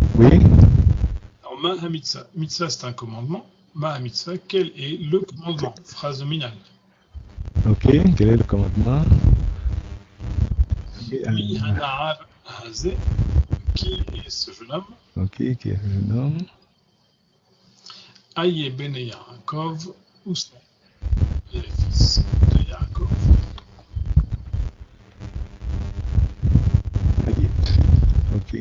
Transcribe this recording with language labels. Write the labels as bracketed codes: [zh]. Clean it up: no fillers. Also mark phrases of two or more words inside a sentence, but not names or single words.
[fr] Oui. [he] Alors, מה המצוה. [fr] Mitzvah, c'est un commandement. [he] מה המצוה, [fr] quel est le commandement? Phrase nominale. Ok, quel est le commandement? [he] מי הנער הזה, [fr] qui est ce jeune homme? Ok, qui est le jeune homme? [he] איה בני יעקב, [fr] où sont les fils de Yaakov? [he] Ayet. [fr] Ok.